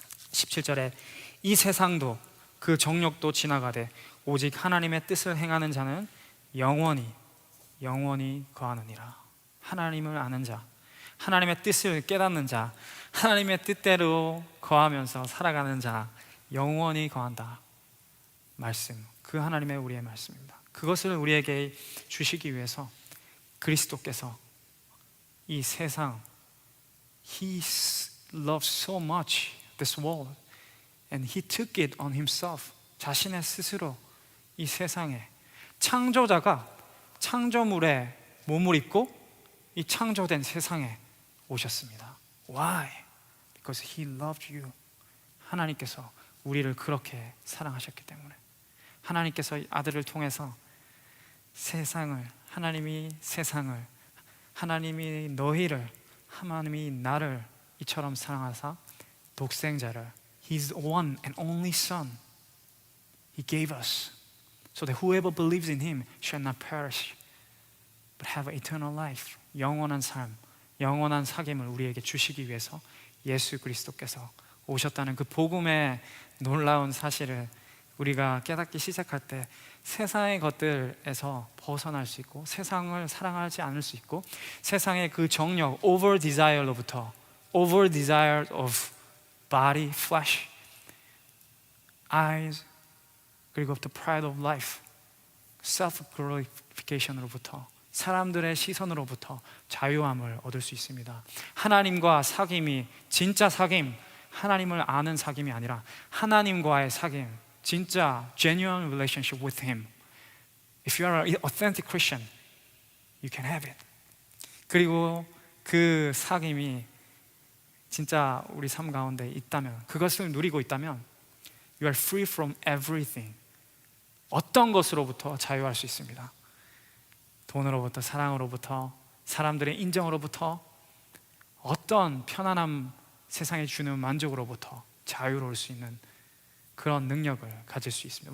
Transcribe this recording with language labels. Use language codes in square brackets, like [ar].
[ko] 17절에 이 세상도 그 정욕도 지나가되 오직 하나님의 뜻을 행하는 자는 영원히 거하느니라. 하나님을 아는 자, 하나님의 뜻을 깨닫는 자, 하나님의 뜻대로 거하면서 살아가는 자, 영원히 거한다. 말씀, 그 하나님의 우리의 말씀입니다. 그것을 우리에게 주시기 위해서 그리스도께서 이 세상, [en] He loves so much this world and He took it on Himself. [ko] 자신의 스스로 이 세상에, 창조자가 창조물에 몸을 입고 이 창조된 세상에 오셨습니다. [en] Why? Because He loved you. [ko] 하나님께서 우리를 그렇게 사랑하셨기 때문에, 하나님께서 아들을 통해서 하나님이 세상을, 하나님이 너희를, 하나님이 나를 이처럼 사랑하사 독생자를, [en] His one and only Son, He gave us, so that whoever believes in Him shall not perish, but have eternal life. [ko] 영원한 삶, 영원한 사귐을 우리에게 주시기 위해서 예수 그리스도께서 오셨다는 그 복음의 놀라운 사실을 우리가 깨닫기 시작할 때 세상의 것들에서 벗어날 수 있고, 세상을 사랑하지 않을 수 있고, 세상의 그 정욕, over desire로부터, [en] over desire of body, flesh, eyes, [ko] 그리고 [en] the pride of life, [ko] self glorification으로부터 사람들의 시선으로부터 자유함을 얻을 수 있습니다. 하나님과 사귐이 진짜 사귐, 하나님을 아는 사귐이 아니라 하나님과의 사귐, 진짜 [en] genuine relationship with Him. If you are an authentic Christian, you can have it. [ko] 그리고 그 사귐이 진짜 우리 삶 가운데 있다면, 그것을 누리고 있다면 [en] You are free from everything. [ko] 어떤 것으로부터 자유할 수 있습니다. 돈으로부터, 사랑으로부터, 사람들의 인정으로부터, 어떤 편안함, 세상에 주는 만족으로부터 자유로울 수 있는 그런 능력을 가질 수 있습니다.